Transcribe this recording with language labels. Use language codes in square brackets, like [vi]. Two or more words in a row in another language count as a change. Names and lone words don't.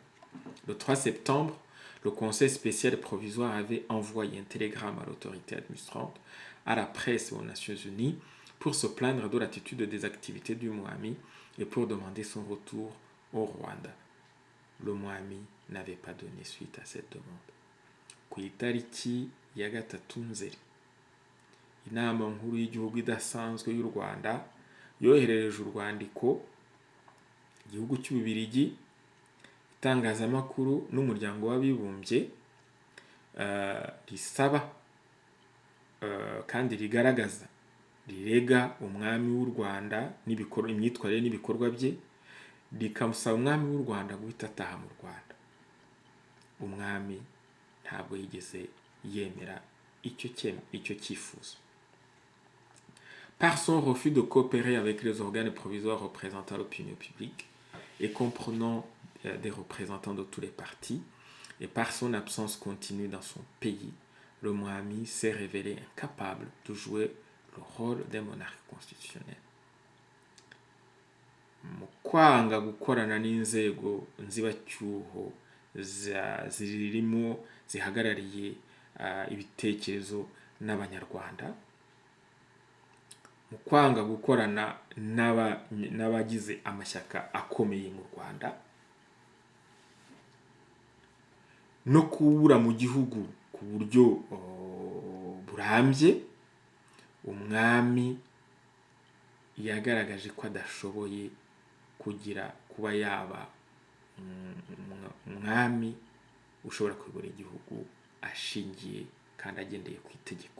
[fr] Le 3 septembre, le Conseil spécial provisoire avait envoyé un télégramme à l'autorité administrante, à la presse et aux Nations Unies pour se plaindre de l'attitude des activités du Mwami et pour demander son retour au Rwanda. le Mwami n'avait pas donné suite à cette demande. [rw] Ku itariki ya gatatu Nzeri, inama nkuru y'igihugu idasanzwe y'u Rwanda yoherereje urwandiko igihugu cy'Ububiligi, itangazamakuru n'umuryango w'abibumbye risaba kandi rigaragaza rirega umwami w'u Rwanda imyitwarire n'ibikorwa bye, rikamusaba umwami w'u Rwanda guhita ataha mu Rwanda. Umwami ntabwo yigeze yemera icyo cyifuzo. [fr] Par son refus de coopérer avec les organes provisoires représentant l'opinion publique et comprenant des représentants de tous les partis, et par son absence continue dans son pays, le Mwami s'est révélé incapable de jouer le rôle d'un monarque constitutionnel. [rw] Mu kwanga gukorana n'inzego nzibacyuho zirimo zihagarariye ibitekerezo n'abanyarwanda, mu kwanga gukorana n'abagize amashyaka akomeye mu Rwanda, no kubura mu gihugu ku buryo burambye, umwami yagaragaje ko adashoboye kuba yaba umwami ushobora kuyobora igihugu ashingiye kandi agendeye ku itegeko.